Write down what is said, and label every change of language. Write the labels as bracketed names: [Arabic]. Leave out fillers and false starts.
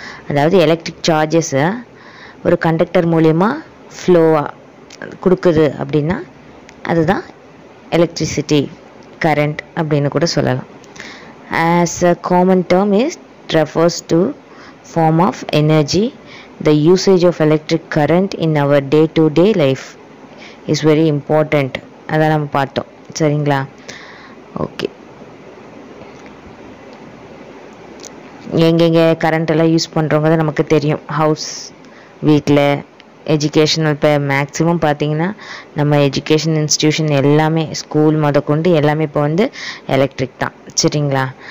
[Tamil] அதாவது எலக்ட்ரிக் சார்ஜஸை ஒரு கண்டக்டர் மூலயமா ஃப்ளோவாக கொடுக்குது அப்படின்னா அதுதான் எலக்ட்ரிசிட்டி, கரண்ட் அப்படின்னு கூட சொல்லலாம். [English] As a common term is refers to form of energy. The usage of electric current in our day-to-day life is very important. [Tamil] அதான் நம்ம பார்த்தோம். சரிங்களா? ஓகே, எங்கெங்கே கரண்ட்டெல்லாம் யூஸ் பண்ணுறவங்க நமக்கு தெரியும். ஹவுஸ், வீட்டில், எஜுகேஷனல். இப்போ மேக்ஸிமம் பார்த்திங்கன்னா நம்ம எஜுகேஷன் இன்ஸ்டியூஷன் எல்லாமே, ஸ்கூல் முதற்கொண்டு எல்லாமே இப்போ எலக்ட்ரிக் தான். சரிங்களா?